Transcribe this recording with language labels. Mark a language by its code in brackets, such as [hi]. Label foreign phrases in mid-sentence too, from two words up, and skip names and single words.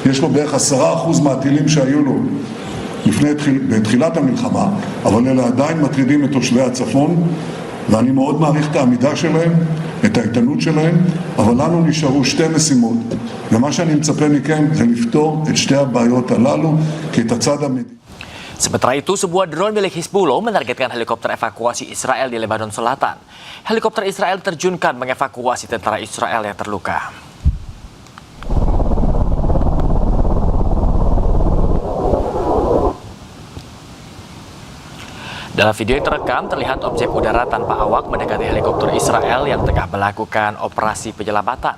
[he] יש לו בערך 10% מהטילים שהיו לו בתחילת המלחמה, אבל אלה עדיין מטרידים את תושבי הצפון, ואני מאוד מעריך את העמידה שלהם, את האיתנות שלהם, אבל לנו נשארו שתי משימות, ומה שאני מצפה מכם זה לפתור את שתי הבעיות הללו, כי את הצד המדיני. [id] Sementara itu, sebuah drone milik Hizbullah menargetkan helikopter evakuasi Israel di Lebanon Selatan. Helikopter Israel terjunkan mengevakuasi tentara Israel yang terluka. Dalam video yang terekam, terlihat objek udara tanpa awak mendekati helikopter Israel yang tengah melakukan operasi penyelamatan.